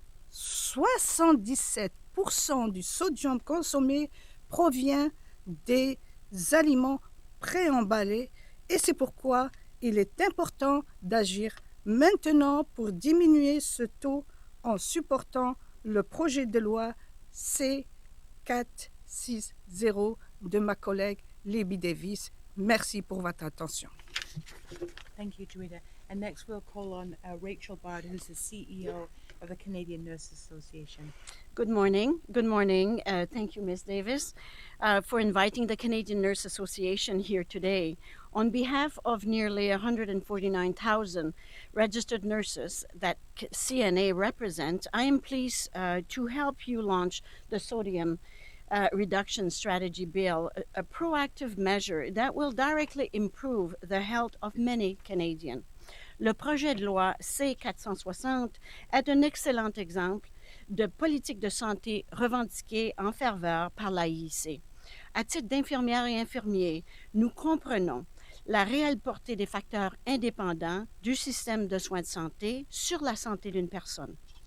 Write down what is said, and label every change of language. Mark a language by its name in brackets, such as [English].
[French] 77% du sodium consommé provient des aliments préemballés et c'est pourquoi il est important d'agir maintenant pour diminuer ce taux en supportant le projet de loi C460 de ma collègue Libby Davis. Merci pour votre attention. [English] Thank you, Joanna. And next we'll call on Rachel Bard, who's the CEO of the Canadian Nurses Association. Good morning. Good morning. Thank you, Ms. Davis, for inviting the Canadian Nurse Association here today. On behalf of nearly 149,000 registered nurses that CNA represent, I am pleased to help you launch the sodium reduction strategy bill, a proactive measure that will directly improve the health of many Canadians. [French] Le projet de loi C460 est un excellent exemple de politique de santé revendiquée en ferveur par l'AIC. À titre d'infirmières et infirmiers, nous comprenons la réelle portée des facteurs indépendants du système de soins de santé sur la santé d'une personne.